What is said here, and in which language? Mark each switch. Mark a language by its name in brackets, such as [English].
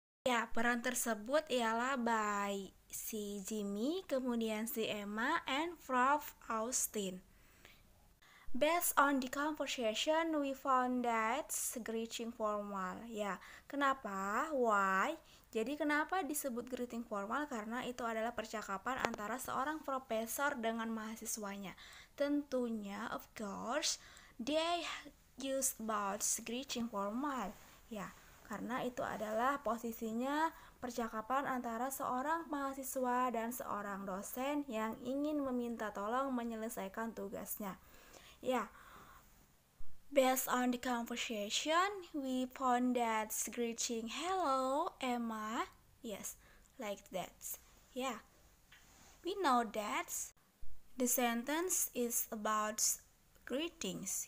[Indonesian] Ya, peran tersebut ialah by si Jimmy, kemudian si Emma, and Prof. Austin. [English] Based on the conversation, we found that greeting formal. [Indonesian] Ya, kenapa? Why? Jadi kenapa disebut greeting formal? Karena itu adalah percakapan antara seorang profesor dengan mahasiswanya. [English] Tentunya, of course, they use about greeting formal. [Indonesian] Ya, karena itu adalah posisinya percakapan antara seorang mahasiswa dan seorang dosen yang ingin meminta tolong menyelesaikan tugasnya. [English] Yeah, based on the conversation, we found that greeting, "Hello, Emma." Yes, like that. Yeah, we know that the sentence is about greetings.